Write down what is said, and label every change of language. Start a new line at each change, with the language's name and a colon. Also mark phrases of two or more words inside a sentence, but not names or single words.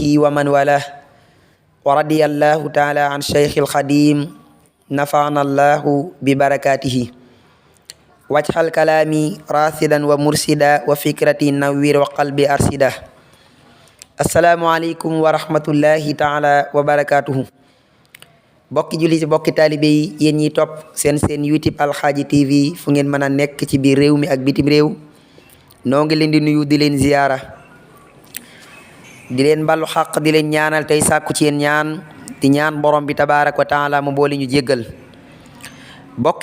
Arabic: ومن والاه ورضي الله تعالى عن شيخ الخديم نفعنا الله ببركاته واجعل كلامي راشدا ومرشدا وفكرتي نوير وقلبي أرشدا السلام عليكم ورحمة الله تعالى وبركاته
Wolof: bokki julli ci bokki taalibe yi yéen ñiy topp seen YouTube Alxaaji TV fu ngeen mën a nekk ci biir réew mi ak bitim réew noo ngi leen di nuyu di leen ziyaara di leen ballu xaq di leen ñaanal tey sàkku ci yéen ñaan di ñaan borom bi
Arabic: تبارك وتعالى
Wolof: mu boole ñu jéggal bokk